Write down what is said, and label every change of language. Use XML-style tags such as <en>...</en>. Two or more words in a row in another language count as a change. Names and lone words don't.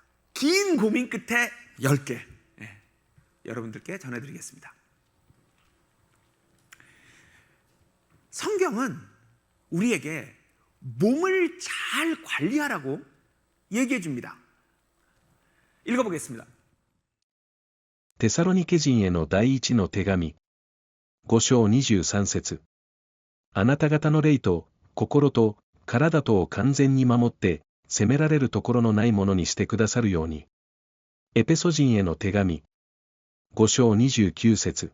<ko>긴 고민 끝에 10개 여러분들께 전해드리겠습니다. 성경은 우리에게 몸을 잘 관리하라고 얘기해 줍니다. 읽어보겠습니다.</ko> <ja>テサロニケ人への第一の手紙。5章23節。あなた方の霊と、心と、体とを完全に守って、責められるところのないものにしてくださるように。エペソ人への手紙。5章29節。</ja>